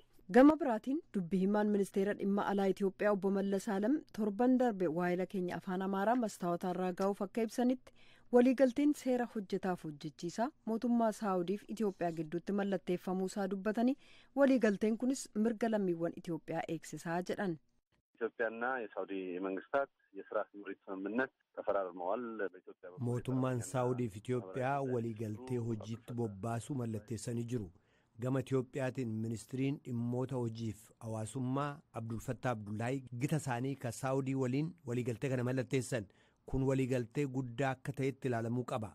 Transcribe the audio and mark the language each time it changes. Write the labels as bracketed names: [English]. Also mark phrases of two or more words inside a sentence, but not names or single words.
[Oromo] Gama biraatiin dubbii himaan ministeera dhimma alaa Itoophiyaa obbo Mallas Alam torban darbe waa'ila keenya afaan Amaaraa Mastaawotaa irraa gahuuf akka ibsanitti waliigalteen seera hojjetaaf hojjechiisaa mootummaa Saawudiif Itoophiyaa gidduutti mallatteeffamuusaa dubbatanii waliigalteen kunis mirga lammiiwwan Itoophiyaa eegsisaa jedhan. [Amharic] ኢትዮጵያና የሳውዲ መንግስታት የስራ ስምሪት ስምምነት ተፈራርመዋል። በኢትዮጵያ [Oromo] mootummaan Saawudiif Itoophiyaa waliigaltee hojiitti bobbaasuu mallatteessanii jiru. Gama Itoophiyaatiin ministiriin dhimmoota hojiif hawaasummaa Abdulfattaa Abdullaahi gita isaanii ka Saawudii waliin waliigaltee kana mallatteessan kun waliigaltee guddaa akka ta'etti ilaalamuu qaba.